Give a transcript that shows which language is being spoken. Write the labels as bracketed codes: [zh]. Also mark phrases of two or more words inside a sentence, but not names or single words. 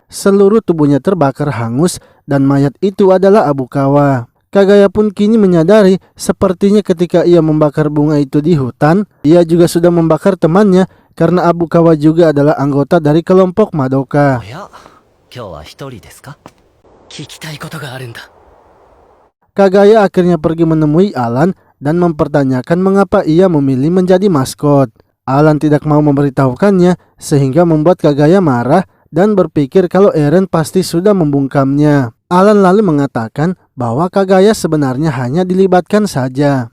[id] Seluruh tubuhnya terbakar hangus dan mayat itu adalah Abukawa. Kagaya pun kini menyadari sepertinya ketika ia membakar bunga itu di hutan, ia juga sudah membakar temannya karena Abukawa juga adalah anggota dari kelompok Madoka. [ja] おや今日は一人ですか？聞きたいことがあるんだ。 [id] Kagaya akhirnya pergi menemui Alan dan mempertanyakan mengapa ia memilih menjadi maskot. Alan tidak mau memberitahukannya sehingga membuat Kagaya marah dan berpikir kalau Eren pasti sudah membungkamnya. Alan lalu mengatakan bahwa Kagaya sebenarnya hanya dilibatkan saja.